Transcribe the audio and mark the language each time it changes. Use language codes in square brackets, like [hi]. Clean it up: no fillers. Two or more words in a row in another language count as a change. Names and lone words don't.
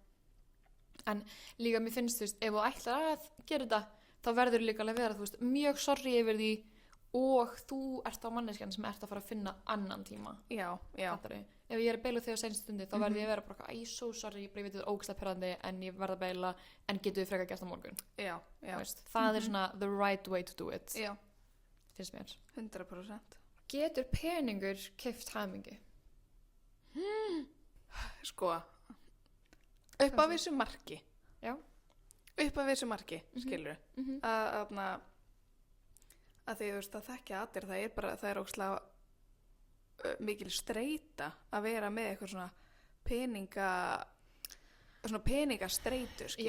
[is] En líka mér finnst, þú veist, ef þú ætlar að gera þetta þá verður líka alveg vera, þú veist, mjög sorry yfir því og þú ert á manneskjan sem ert að fara að finna annan tíma Já Ef ég er að beila þig á seinstu stundi þá verður ég að vera bara, [en] so sorry, [is] ég veit þetta er ógeðslega pirrandi en ég verð að beila en getur við frekar gert á morgun Já Það er svona [en] the right way to do it [is] Já Finnst mér 100% Getur peningur keypt hamingju? Sko upp á vissu marki Já upp á vissu marki, skilur að því þú veist að þekkja allir það er ógeðslega mikil streita að vera með eitthvað svona peningastreitu, skilur